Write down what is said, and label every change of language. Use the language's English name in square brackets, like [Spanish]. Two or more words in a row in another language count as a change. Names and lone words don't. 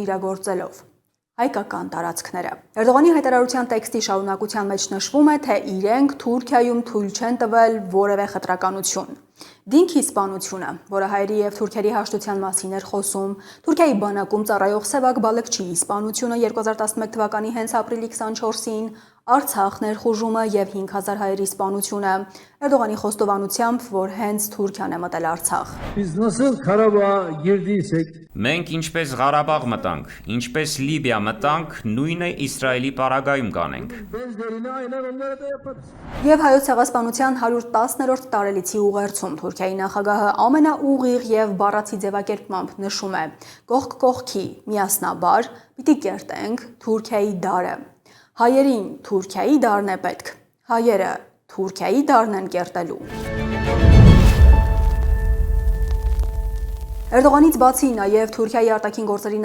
[Armenian] իրագործելով։ Հայկական տարածքները։ Էրդողանի հայտարարության տեքստի շարունակության մեջ նշվում է, թե իրենք Թուրքիայում թույլ չեն տվել որևէ խտրականություն։ Դինքի սպանությունը, որը հայերի եւ թուրքերի հաշտության մասին էր խոսում, Թուրքիայի բանակում ծառայող Սևակ Բալыкչիի սպանությունը 2011 թվականի հենց ապրիլի 24-ին, Արցախ ներխուժումը եւ 5000 հայերի սպանությունը, Էրդողանի խոստովանությամբ, որ հենց Թուրքիան է մտել Արցախ։ [Turkish] Biz nasıl Karabağ'a girdiysek [Armenian] Մենք ինչպես Ղարաբաղ մտանք, ինչպես Լիբիա մտանք, նույնը Իսրայելի պարագայում կանենք։ [Turkish] benzerini aynen onlara da yaparız. [Armenian] Եվ հայոց ցեղասպանության 110-րդ տարելիցի ուղերձում Թուրքիայի նախագահը ամենաուղիղ եւ բառացի ձևակերպմամբ նշում է. կողք կողքի միասնաբար պիտի կերտենք Թուրքիայի դարը։ Հայերին Թուրքիայի դարն է պետք։ Հայերը Թուրքիայի դարն են կերտելու։ Էրդողանից բացի նաև Թուրքիայի արտաքին գործերի